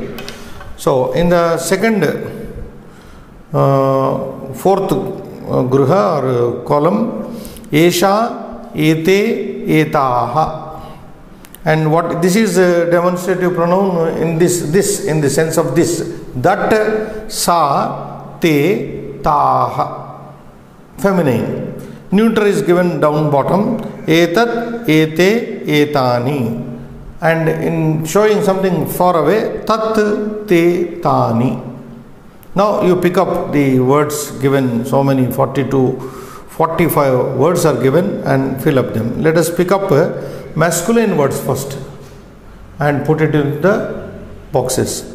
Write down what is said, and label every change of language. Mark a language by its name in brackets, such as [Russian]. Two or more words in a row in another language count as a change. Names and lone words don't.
[English] So, in the second, fourth gruha or column, [Sanskrit] Esha, Ete, Etaha. [English] And what this is a demonstrative pronoun in this in the sense of this. That, [Sanskrit] sa, te, taha. [English] Feminine. Neuter is given down bottom. [Sanskrit] Etat, ete, etani. [English] And in showing something far away, [Sanskrit] tat, te, tani. [English] Now you pick up the words given, so many 42, 45 words are given, and fill up them. Let us pick up masculine words first and put it in the boxes.